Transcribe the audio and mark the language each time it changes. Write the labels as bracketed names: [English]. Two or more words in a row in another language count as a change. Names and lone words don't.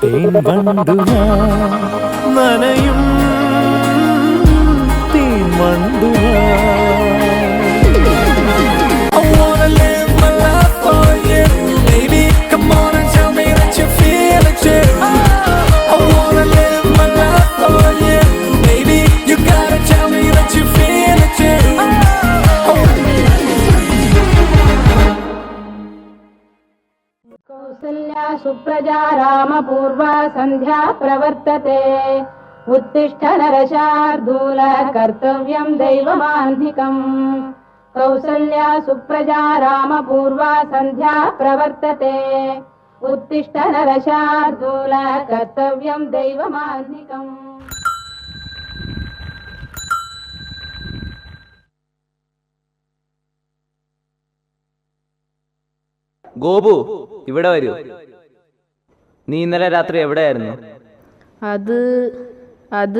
[Malayalam] വണ്ടു ഞാൻ നനയും തീവണ്ടു [English] I wanna live my life for you, baby. Come on and tell me that you feel it too. I wanna live my life for you, baby. You gotta tell me that you feel it too. [Sanskrit] कौसल्या सुप्रजा रामपूर्वा सन्ध्या प्रवर्तते उत्तिष्ठ नरशार्दूल कर्तव्यं दैवमान्धिकम् कौसल्या सुप्रजा रामपूर्वा सन्ध्या प्रवर्तते उत्तिष्ठ नरशार्दूल कर्तव्यं दैवमान्धिकम् [Malayalam] ഗോപു, ഇവിടെ വരൂ. നീ ഇന്നലെ രാത്രി എവിടെയായിരുന്നു? അത്